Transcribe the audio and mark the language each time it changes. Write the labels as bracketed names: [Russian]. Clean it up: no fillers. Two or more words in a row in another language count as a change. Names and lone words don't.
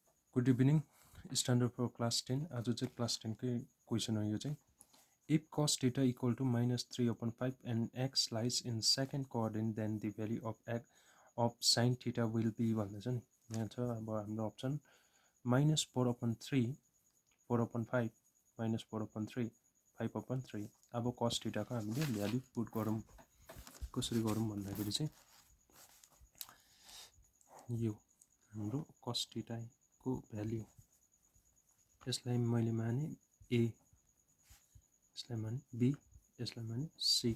[English] Good evening, standard for class 10. [Nepali] आज चाहिँ class 10 कै क्वेसन हो यो चाहिँ. [English] If cos theta equal to minus 3 upon 5 and x lies in second coordinate, then the value of x of sin theta will be [Nepali] भन्दैछ नि. यहाँ छ अब हाम्रो अप्सन [English] minus 4 upon 3, 4 upon 5, minus 4 upon 3, 5 upon 3. [Nepali] अब [English] cos theta [Nepali] को हामीले [English] value put [Nepali] गरौँ. कसरी गरौँ भन्दाखेरि चाहिँ यो हाम्रो [English] cos theta [Nepali] को भ्यालु यसलाई मैले माने a, यसलाई माने b, यसलाई माने c.